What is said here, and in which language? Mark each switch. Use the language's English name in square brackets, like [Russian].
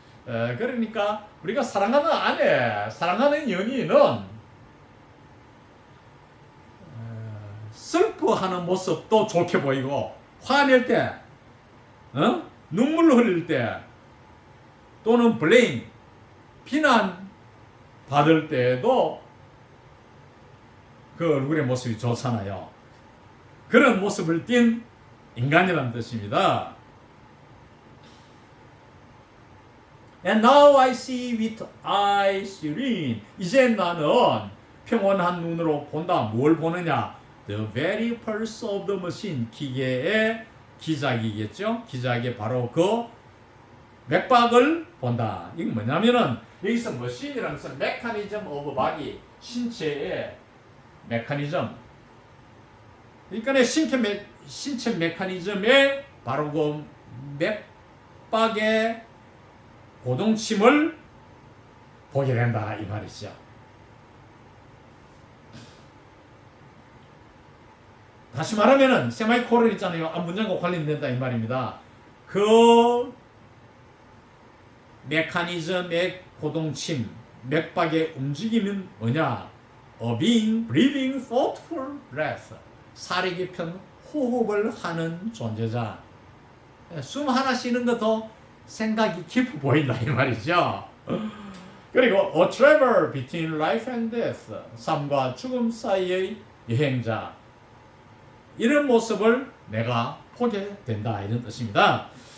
[Korean] 그러니까 우리가 사랑하는 아내, 사랑하는 연인은 슬퍼하는 모습도 좋게 보이고, 화낼 때, 눈물 흘릴 때, 또는 블레임, 비난 받을 때에도 그 얼굴의 모습이 좋잖아요. 그런 모습을 띤 인간이라는 뜻입니다. [English] And now I see with eyes serene. [Korean] 이제 나는 평온한 눈으로 본다. 뭘 보느냐? [English] The very pulse of the machine. [Korean] 기계의 기작이겠죠? 기작의 바로 그 맥박을 본다. 이게 뭐냐면은 여기서 머신이라는 것은 [English] 메커니즘 오브 바디, [Korean] 신체의 메커니즘. 그러니까 신체 메커니즘의 바로 그 맥박의 고동침을 보게 된다 이 말이죠. 다시 말하면은 세마이콜론 있잖아요. 앞문장과 관련된다 이 말입니다. 그 메커니즘의 고동침, 맥박의 움직임은 뭐냐? [English] A being breathing thoughtful breath. [Korean] 살이 깊은 호흡을 하는 존재자. 숨 하나 쉬는 것도 생각이 깊어 보인다 이 말이죠. 그리고 [English] a traveler between life and death. [Korean] 삶과 죽음 사이의 여행자. 이런 모습을 내가 보게 된다 이런 뜻입니다.